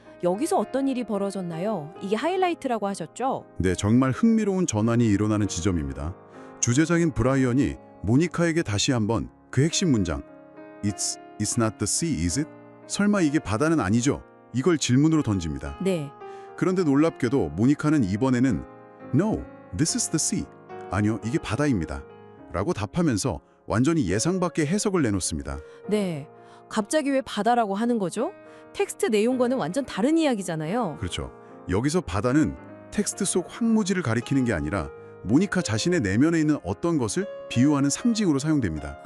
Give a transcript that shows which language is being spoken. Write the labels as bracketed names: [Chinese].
[Korean] 여기서 어떤 일이 벌어졌나요? 이게 하이라이트라고 하셨죠? 네, 정말 흥미로운 전환이 일어나는 지점입니다. 주제자인 브라이언이 모니카에게 다시 한번 그 핵심 문장 [English] It's not the sea, is it? [Korean] 설마 이게 바다는 아니죠? 이걸 질문으로 던집니다. 네. 그런데 놀랍게도 모니카는 이번에는 [English] No, this is the sea. [Korean] 아니요, 이게 바다입니다. 라고 답하면서 완전히 예상 밖의 해석을 내놓습니다. 네. 갑자기 왜 바다라고 하는 거죠? 텍스트 내용과는 완전 다른 이야기잖아요. 그렇죠. 여기서 바다는 텍스트 속 황무지를 가리키는 게 아니라 모니카 자신의 내면에 있는 어떤 것을 비유하는 상징으로 사용됩니다.